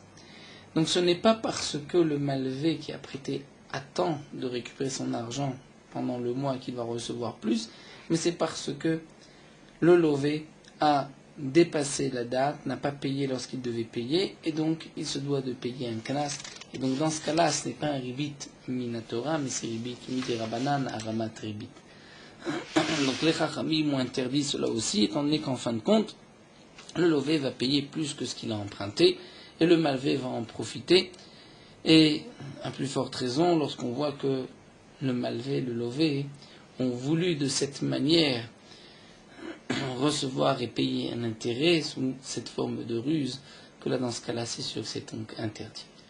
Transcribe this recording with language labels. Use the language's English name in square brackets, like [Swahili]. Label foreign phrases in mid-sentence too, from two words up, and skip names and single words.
[French] Donc ce n'est pas parce que le malvé qui a prêté attend de récupérer son argent pendant le mois qu'il va recevoir plus, mais c'est parce que le lové a dépassé la date, n'a pas payé lorsqu'il devait payer, et donc il se doit de payer un knas. Et donc dans ce cas-là, ce n'est pas un [Hebrew] ריבית מן התורה, [French] mais c'est [Hebrew] ריבית דרבנן הערמת ריבית. [French] Donc les chachamim ont interdit cela aussi, étant donné qu'en fin de compte, le lové va payer plus que ce qu'il a emprunté, et le malvé va en profiter. Et à plus forte raison, lorsqu'on voit que le malvé et le lové ont voulu de cette manière recevoir et payer un intérêt sous cette forme de ruse, que là dans ce cas-là c'est sûr que c'est donc interdit.